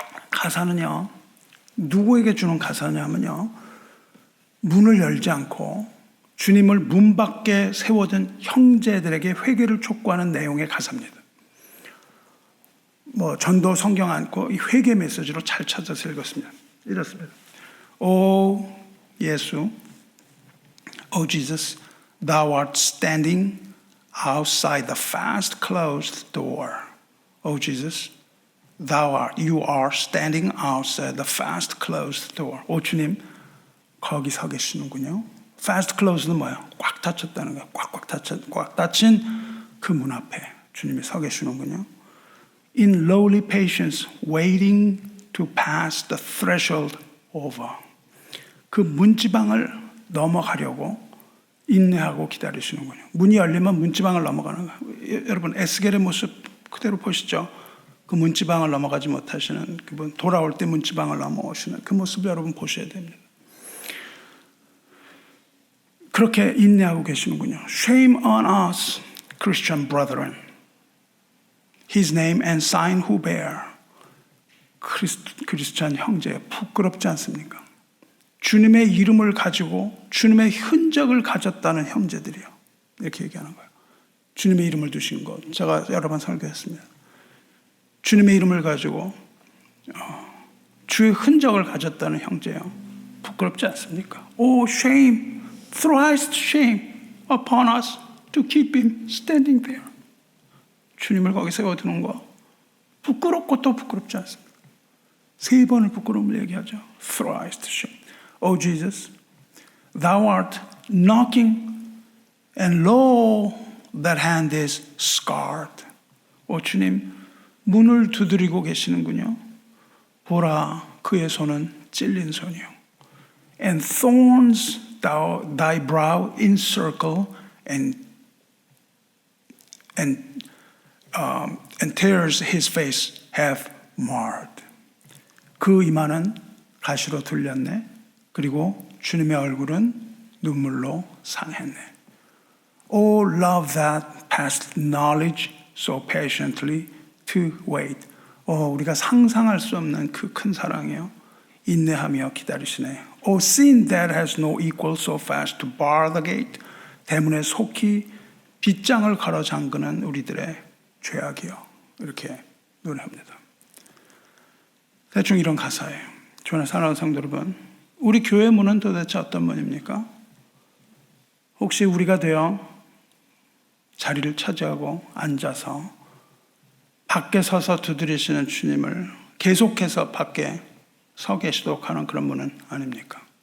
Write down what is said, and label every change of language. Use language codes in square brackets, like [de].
[ko] 가사는요, 누구에게 주는 가사냐면요, 문을 열지 않고 주님을 문 밖에 세워둔 형제들에게 회개를 촉구하는 내용의 가사입니다. 전도 성경 않고 이 회개 메시지로 잘 찾아서 읽었습니다. 이렇습니다. 오 예수, [en] O Jesus, Thou art standing outside the fast closed door. O Jesus, You are standing outside the fast closed door. [ko] 오 주님, 거기 서 계시는군요. [en] Fast closed [ko] 는 뭐예요? 꽉 닫혔다는 거예요. 꽉 닫힌 그 문 앞에 주님이 서 계시는군요. [en] In lowly patience, waiting to pass the threshold over. [ko] 그 문지방을 넘어가려고 인내하고 기다리시는군요. 문이 열리면 문지방을 넘어가는 거예요. 여러분 에스겔의 모습 그대로 보시죠. 그 문지방을 넘어가지 못하시는 그분, 돌아올 때 문지방을 넘어오시는 그 모습 여러분 보셔야 됩니다. 그렇게 인내하고 계시는군요. [en] Shame on us, Christian brethren. His name and sign who bear. [ko] 크리스찬 형제, 부끄럽지 않습니까? 주님의 이름을 가지고 주님의 흔적을 가졌다는 형제들이요. 이렇게 얘기하는 거예요. 주님의 이름을 두신 것. 제가 여러 번 설교했습니다. 주님의 이름을 가지고 주의 흔적을 가졌다는 형제요. 부끄럽지 않습니까? [en] Oh, shame, thrice shame upon us to keep him standing there. [ko] 주님을 거기 세워두는 거 부끄럽고 또 부끄럽지 않습니까? 3번을 부끄러움을 얘기하죠. [en] Thrice shame. O Jesus, Thou art knocking, and lo, that hand is scarred. [ko] 오 주님, 문을 두드리고 계시는군요. 보라, 그의 손은 찔린 손이요. [en] And thorns thy brow encircle, and tears his face have marred. [ko] 그 이마는 가시로 둘렸네. 그리고 주님의 얼굴은 눈물로 상했네. [en] Oh, love that past knowledge so patiently to wait. [ko] 우리가 상상할 수 없는 그 큰 사랑이요. 인내하며 기다리시네. [en] Oh, sin that has no equal so fast to bar the gate. [ko] 대문에 속히 빗장을 걸어 잠그는 우리들의 죄악이요. 이렇게 노래합니다. 대충 이런 가사예요. 주의 사랑하는 성도 여러분, 우리 교회 문은 도대체 어떤 문입니까? 혹시 우리가 되어 자리를 차지하고 앉아서 밖에 서서 두드리시는 주님을 계속해서 밖에 서 계시도록 하는 그런 문은 아닙니까?